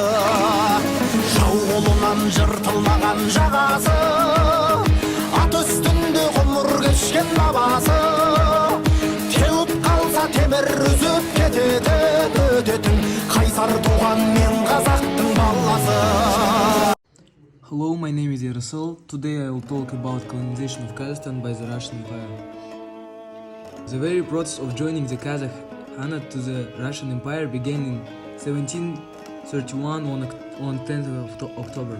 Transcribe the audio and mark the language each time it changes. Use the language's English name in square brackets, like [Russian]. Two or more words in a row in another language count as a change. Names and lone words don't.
[Kazakh] Жау қолынан жыртылмаған жағасы, ат үстінде ғұмыр кешкен бабасы. Теуіп қалса темір үзіп өтетін, қайсар туған мен қазақтың баласы. [English] Hello, my name is Yerassyl. Today I will talk about colonization of Kazakhstan by the Russian Empire. The very process of joining the Kazakh Khanate to the Russian Empire began in 1731 on 10th of October.